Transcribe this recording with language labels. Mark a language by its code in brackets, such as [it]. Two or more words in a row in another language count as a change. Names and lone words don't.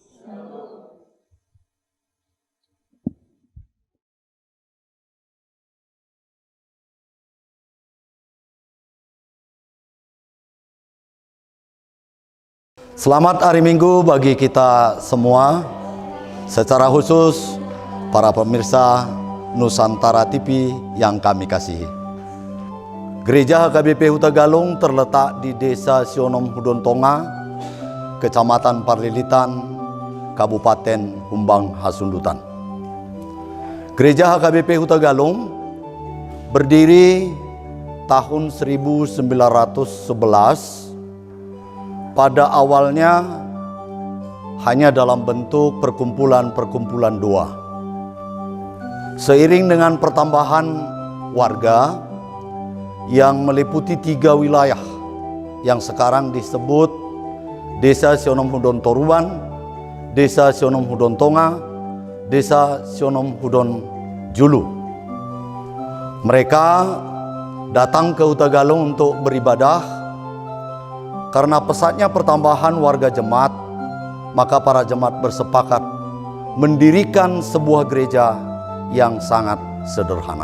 [id] Selamat hari Minggu bagi kita semua, secara khusus para pemirsa Nusantara TV yang kami kasihi. Gereja HKBP Huta Galung terletak di Desa Sionom Hudontonga, Kecamatan Parlilitan, Kabupaten Humbang Hasundutan. Gereja HKBP Huta Galung berdiri tahun 1911. Pada awalnya hanya dalam bentuk perkumpulan-perkumpulan doa. Seiring dengan pertambahan warga yang meliputi 3 wilayah yang sekarang disebut Desa Sionom Hudon Toruban, Desa Sionom Hudon Tonga, Desa Sionom Hudon Julu. Mereka datang ke Huta Galung untuk beribadah. Karena pesatnya pertambahan warga jemaat, maka para jemaat bersepakat mendirikan sebuah gereja yang sangat sederhana.